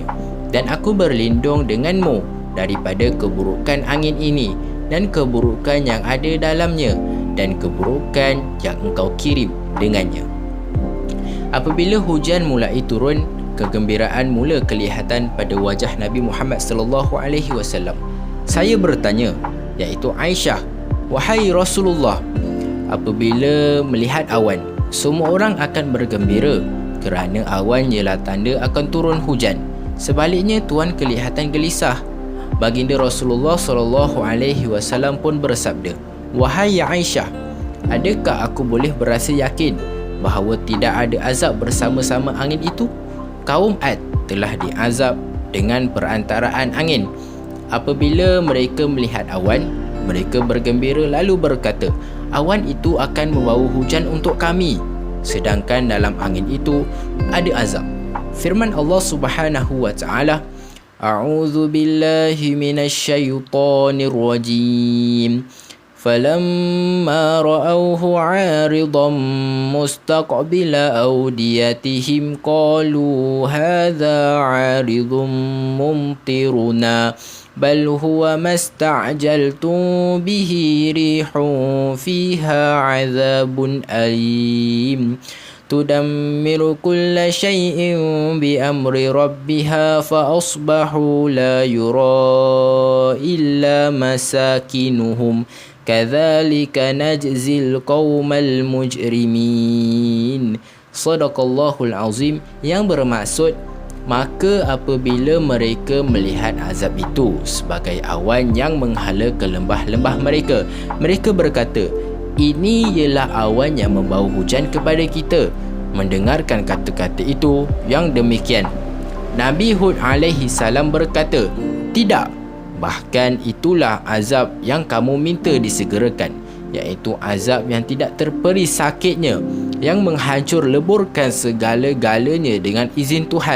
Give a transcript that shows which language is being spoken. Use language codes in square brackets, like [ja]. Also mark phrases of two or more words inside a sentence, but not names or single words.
[ms] Dan aku berlindung denganmu daripada keburukan angin ini dan keburukan yang ada dalamnya dan keburukan yang engkau kirim dengannya. Apabila hujan mulai turun, kegembiraan mula kelihatan pada wajah Nabi Muhammad [ar] صلى الله عليه وسلم. [ms] Saya bertanya, iaitu Aisyah, wahai Rasulullah, apabila melihat awan, semua orang akan bergembira kerana awan ialah tanda akan turun hujan. Sebaliknya tuan kelihatan gelisah. Baginda Rasulullah [ar] صلى الله عليه وسلم [ms] pun bersabda, "Wahai Aisyah, adakah aku boleh berasa yakin bahawa tidak ada azab bersama-sama angin itu? Kaum Ad telah diazab dengan perantaraan angin. Apabila mereka melihat awan, mereka bergembira lalu berkata, awan itu akan membawa hujan untuk kami, sedangkan dalam angin itu ada azab." [ar] Firman الله سبحانه وتعالى أعوذ بالله من الشيطان الرجيم. فلما رأوه عارضا مستقبل أوديتهم قالوا هذا عارض ممطرنا بل هو ما استعجلتم به ريح فيها عذاب أليم. تدمر كل شيء بأمر ربها فأصبحوا لا يرى إلا مساكنهم كذلك نجزي القوم المجرمين. صدق الله العظيم. [ms] Yang bermaksud, maka apabila mereka melihat azab itu sebagai awan yang menghala ke lembah-lembah mereka, mereka berkata, ini ialah awan yang membawa hujan kepada kita. Mendengarkan kata-kata itu yang demikian, Nabi Hud alaihi salam berkata, tidak, bahkan itulah azab yang kamu minta disegerakan, iaitu azab yang tidak terperi sakitnya, yang menghancur leburkan segala-galanya dengan izin Tuhan.